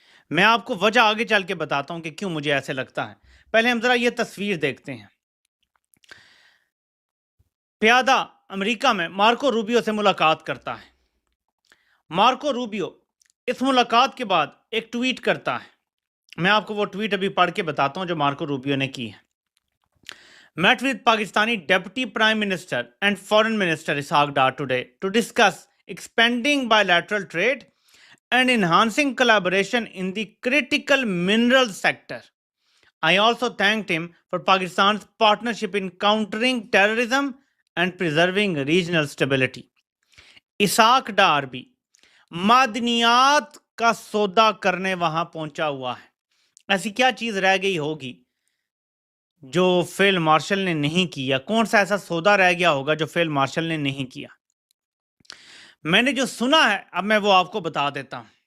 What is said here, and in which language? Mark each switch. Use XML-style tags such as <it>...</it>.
<hi>मैं आपको वजह आगे चल के बताता हूं कि क्यों मुझे ऐसे लगता है। पहले हम जरा ये तस्वीर देखते हैं। प्यादा अमेरिका में मार्को रूबियो से मुलाकात करता है। मार्को रूबियो इस मुलाकात के बाद एक ट्वीट करता है। मैं आपको वो ट्वीट अभी पढ़ के बताता हूं जो मार्को रूबियो ने की है।</hi> <en>Met with Pakistani Deputy Prime Minister and Foreign Minister Ishaq Dar today to discuss expanding bilateral trade and enhancing collaboration in the critical mineral sector. I also thanked him for Pakistan's partnership in countering terrorism and preserving regional stability.</en> <hi>Isaac डार भी मादनियात का सौदा करने वहां पहुंचा हुआ है। ऐसी क्या चीज रह गई होगी जो फील्ड मार्शल ने नहीं किया? कौन सा ऐसा सौदा रह गया होगा जो फील्ड मार्शल ने नहीं किया? मैंने जो सुना है अब मैं वो आपको बता देता हूं।</hi>